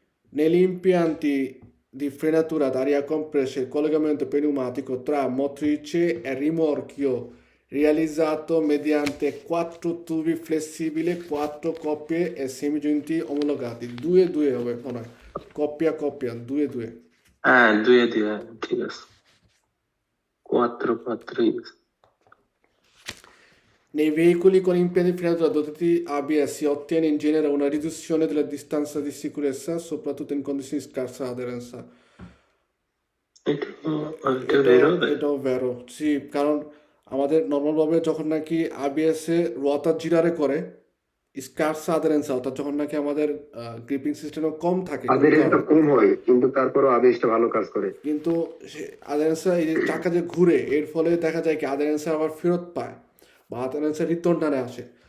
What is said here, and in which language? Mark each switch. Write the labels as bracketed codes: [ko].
[it] Negli impianti di frenatura ad aria compressa il collegamento pneumatico tra motrice e rimorchio realizzato mediante 4 tubi flessibili, 4 coppie e semigiunti omologati. [bn] 2-2 হবে মনে হয়, coppia 2-2। হ্যাঁ 2 ঠিক আছে 4 [it] Nei veicoli con impianti di frenatura dotati ABS si ottiene in genere una riduzione della distanza di sicurezza, soprattutto in condizioni di scarsa aderenza. [bn] এটা বেরো এটাও ভেরো, জি, কারণ আমাদের নর্মালভাবে যখন নাকি ABS এ রোয়াতা জিরারে করে স্কার্স আদারেন্সা, অর্থাৎ যখন নাকি আমাদের গ্রিপিং সিস্টেমে কম থাকে আদেরেন্সটা কম হয়, কিন্তু তারপরও আবেশটা ভালো কাজ করে। কিন্তু আদারেন্সা এই যে চাকা যে ঘুরে, এর ফলে দেখা যায় কি আদারেন্সা আবার ফেরত পায় বা আদারেন্সা রিটার্ন টানে আসে।